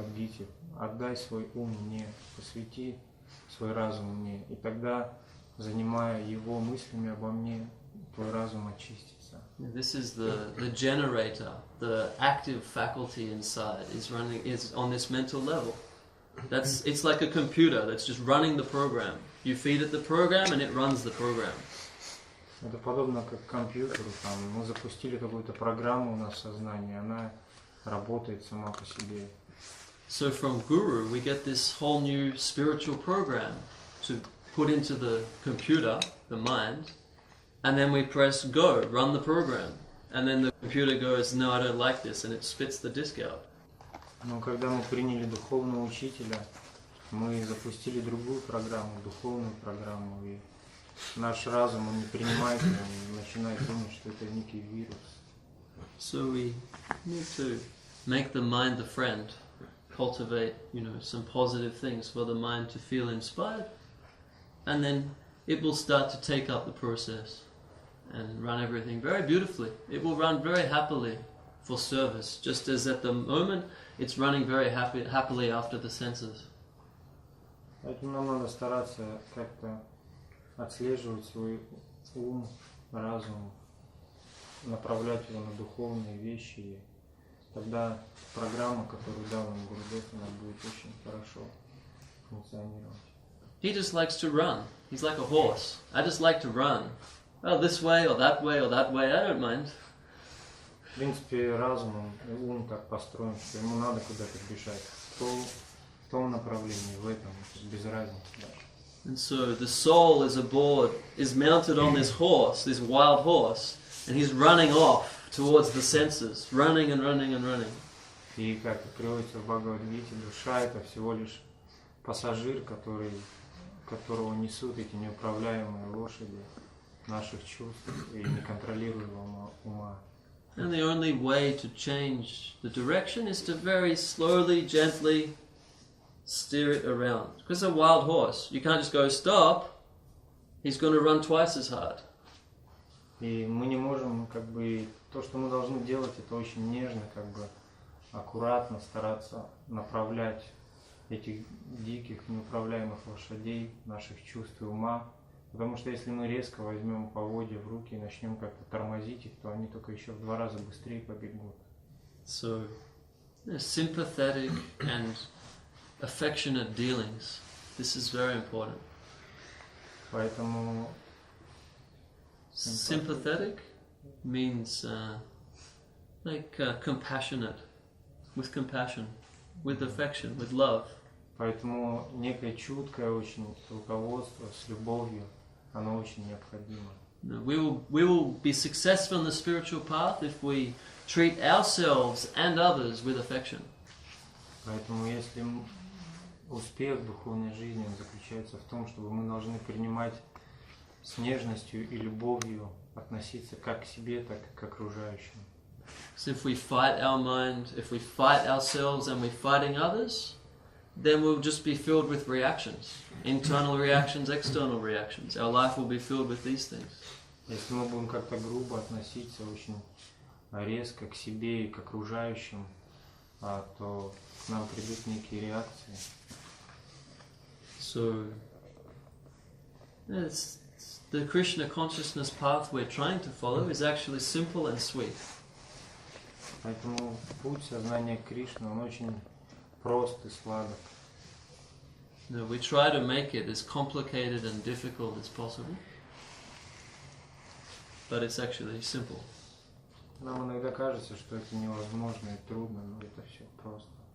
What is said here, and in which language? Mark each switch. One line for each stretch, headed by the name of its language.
Russian: просите, отдай свой ум мне, посвяти свой разум мне, и тогда, занимая его мыслями обо мне, твой разум очистится.
English: This is the generator, the active faculty inside is on this mental level. It's like a computer that's just running the program. You feed it the program and it runs the program.
Russian: Это подобно как компьютеру, там, мы запустили какую-то программу у нас в сознании, она работает сама по себе.
English: So from Guru we get this whole new spiritual program to put into the computer, the mind, and then we press go, run the program. And then the computer goes, no, I don't like this, and it spits the disk out.
Russian: Но когда мы приняли духовного учителя, мы запустили другую программу, духовную программу, и наш разум, он не принимает ее, он начинает думать, что это некий вирус.
English: So we need to make the mind the friend, cultivate, some positive things for the mind to feel inspired, and then it will start to take up the process and run everything very beautifully. It will run very happily for service, just as at the moment it's running very happily after the senses.
Russian: Поэтому нам надо стараться как-то отслеживать свой ум, разум, направлять его на духовные вещи, и тогда программа, которую дал нам Гурудев, она будет очень хорошо функционировать.
English: He just likes to run. He's like a horse. I just like to run. Well, this way or that way or that way, I don't mind.
Russian: В принципе, разум, ум так построен, что ему надо куда-то бежать. В том направлении, в этом, без разницы даже.
English: And so the soul is mounted on this horse, this wild horse, and he's running off towards the senses, running and running and running.
Russian: И как приводится в Бхагавад-гите, душа это всего лишь пассажир, которого несут эти неуправляемые лошади наших чувств и неконтролируемого ума.
English: And the only way to change the direction is to very slowly, gently steer it around. Because a wild horse, you can't just go stop, he's going to run twice as hard.
Russian: И мы не можем, то, что мы должны делать, это очень нежно, аккуратно стараться направлять этих диких, неуправляемых лошадей, наших чувств и ума. Потому что если мы резко возьмем поводья в руки и начнем как-то тормозить их, то они только еще в 2 раза быстрее побегут.
English: So, sympathetic and affectionate dealings. This is very important.
Russian: Поэтому
English: sympathetic means compassionate, with compassion, with affection, with love.
Russian: Поэтому некое чуткое очень руководство с любовью, оно очень необходимо.
English: We will be successful in the spiritual path if we treat ourselves and others with affection.
Russian: Поэтому если успех в духовной жизни заключается в том, чтобы мы должны принимать с нежностью и любовью, относиться как к себе, так и к окружающим.
English: So if we fight our mind, if we fight ourselves and we're fighting others, then we'll just be filled with reactions. Internal reactions, external reactions. Our life will be filled with these things.
Russian: Если мы будем как-то грубо относиться, очень резко к себе и к окружающим, то к нам придут некие реакции.
English: So, the Krishna consciousness path we're trying to follow is actually simple and sweet.
Russian: Поэтому путь сознания Кришны, он очень прост и сладок.
English: We try to make it as complicated and difficult as possible, but it's actually simple.
Russian: Нам иногда кажется, что это невозможно и трудно, но это все просто.